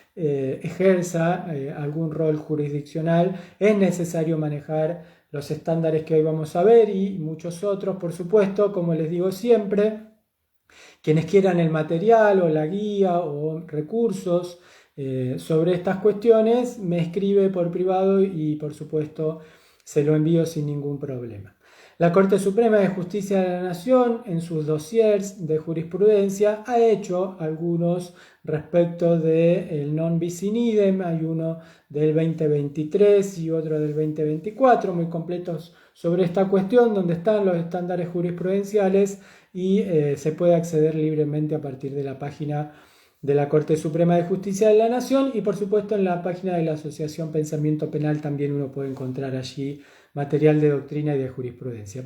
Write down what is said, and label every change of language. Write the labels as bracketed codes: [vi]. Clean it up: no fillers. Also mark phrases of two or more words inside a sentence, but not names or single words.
[es] ejerza algún rol jurisdiccional, es necesario manejar los estándares que hoy vamos a ver y muchos otros, por supuesto, como les digo siempre, quienes quieran el material o la guía o recursos sobre estas cuestiones, me escribe por privado y por supuesto se lo envío sin ningún problema. La Corte Suprema de Justicia de la Nación, en sus dossiers de jurisprudencia, ha hecho algunos respecto del [la] non bis in idem. [es] Hay uno del 2023 y otro del 2024, muy completos sobre esta cuestión, donde están los estándares jurisprudenciales y se puede acceder libremente a partir de la página de la Corte Suprema de Justicia de la Nación y por supuesto en la página de la Asociación Pensamiento Penal también uno puede encontrar allí material de doctrina y de jurisprudencia.